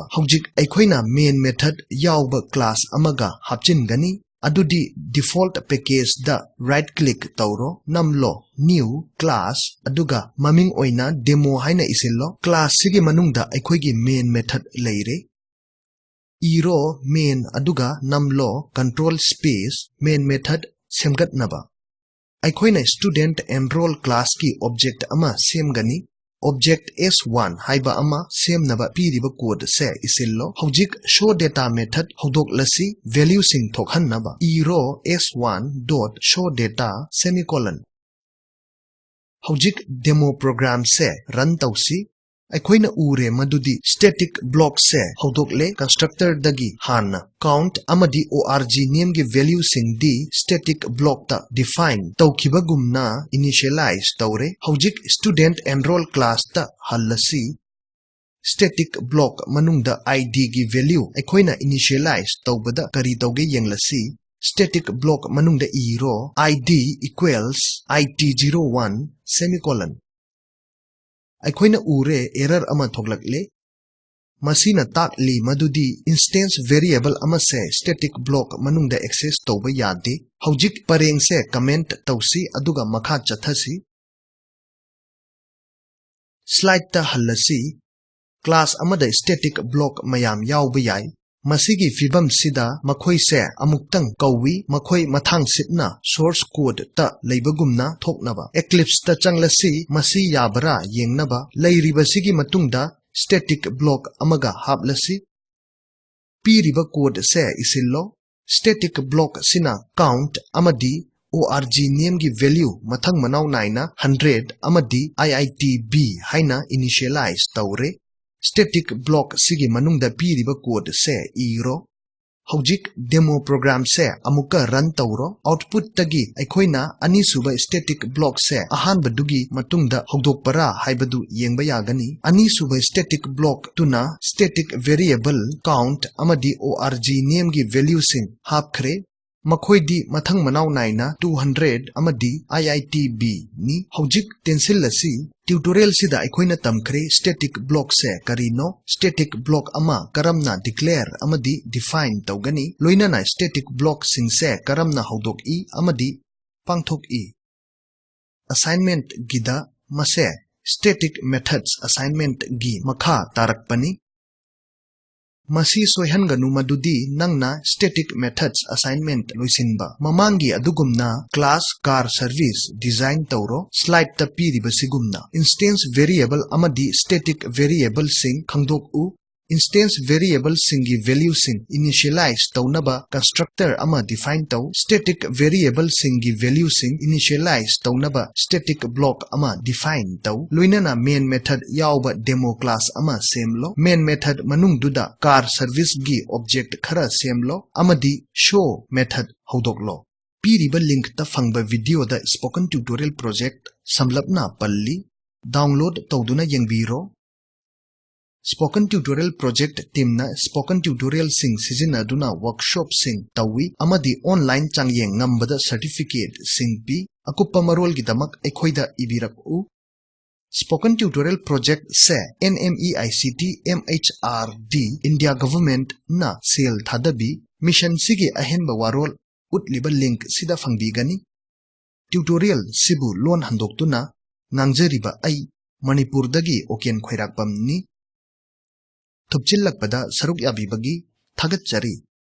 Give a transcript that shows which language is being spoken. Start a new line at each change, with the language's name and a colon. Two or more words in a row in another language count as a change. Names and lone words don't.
Manipuri: Hojik aikoina
English: main method
Manipuri: yawba class amaga hapchingani. Adudi
English: default package
Manipuri: da
English: right click
Manipuri: tawro namlo
English: new class
Manipuri: aduga maming oina demo haina isillo class sigi manung da aikoigi
English: main method
Manipuri: leire. Iro main aduga namlo
English: control space main method
Manipuri: semgatnaba. Aikoina
English: student enroll class
Manipuri: ki object ama semgani. Object S1 haiba ama semnaba piriba code se isillo hojik
English: show data method
Manipuri: hodok lasi
English: value sing
Manipuri: thokhannaba.
English: Iro S1 dot show data semicolon.
Manipuri: Hojik
English: demo program
Manipuri: se run tausi. Aikoina ure madudi
English: static block
Manipuri: se hodokle constructor dagi hanna count amadi
English: org name
Manipuri: gi value sing di
English: static block
Manipuri: ta define tawkiba gumna initialize tawre. Hojik
English: student enroll class
Manipuri: ta hallasi.
English: Static block
Manipuri: manungda id gi value aikoina initialize tawbada kari tawge yenglasi.
English: Static block manungda iro id equals it01 semicolon.
Manipuri: Aikoina ure error ama thoglakle. Masina takli madudi
English: instance variable
Manipuri: ama se
English: static block
Manipuri: manungda access tawba yade. Hojik pareng se comment tawsi aduga makha chathasi. Slide ta hallasi. Class amada
English: static block
Manipuri: mayam yawba yai. Masigi fibam sida makhoi se amuktang kawi makhoi mathang sitna
English: source code
Manipuri: ta leibagumna thoknaba. Eclipse ta changlasi masi yabara yengnaba leiriba sigi matungda
English: static block
Manipuri: amaga haplasi.
English: Piriba code
Manipuri: se isillo
English: static block
Manipuri: sina count amadi
English: org name
Manipuri: gi value mathang manaw naina 100 amadi IITB haina initialize tawre.
English: Static block
Manipuri: sigi manungda piriba code se iro Hojik
English: demo program
Manipuri: se amuka run tawro output tagi aikoina ani suba
English: static block
Manipuri: se ahan badugi matungda hogdok para haibadu yengba yagani ani suba
English: static block
Manipuri: tuna
English: static variable count
Manipuri: amadi
English: org name
Manipuri: gi value sing hapkhre makhoi mathang manau naina 200 amadi IITB ni hojik tensil lasi tutorial sida aikoina tamkhre
English: static block
Manipuri: se karino
English: static block
Manipuri: ama karamna declare amadi define tawgani loinana
English: static block
Manipuri: sing se karamna hodok I amadi pangthok I assignment gida mase
English: static methods assignment
Manipuri: gi makha tarakpani Masi soihanganu madudi nangna
English: static methods assignment
Manipuri: loisinba mamangi adugumna
English: class car service design
Manipuri: tawro slide ta piriba sigumna
English: instance variable
Manipuri: amadi
English: static variable
Manipuri: sing khangdok u
English: instance variable
Manipuri: singi value sing initialize tawnaba constructor ama define taw
English: static variable
Manipuri: singi value sing initialize tawnaba
English: static block
Manipuri: ama define taw loinana
English: main method
Manipuri: yawba
English: demo class
Manipuri: ama semlo
English: main method
Manipuri: manungduda
English: car service
Manipuri: gi object khara semlo amadi
English: show method
Manipuri: hodoklo piriba link ta fangba video da
English: spoken tutorial project
Manipuri: samlapna palli download tawduna yengbiro Spoken Tutorial Project team na Spoken Tutorial sing sizinaduna workshop sing tawi amadi
English: online changyeng
Manipuri: ngambada certificate sing pi akupa marol gidamak ekhoida ibirak u Spoken Tutorial Project se NMEICT MHRD India Government na sel thadabi mission sigi ahenba warol utliba link sida fangbigani tutorial sibu lon handoktuna nangjariba ai Manipur dagi oken khairakpam ni Thupchillakpada saruk yabibagi thagatchari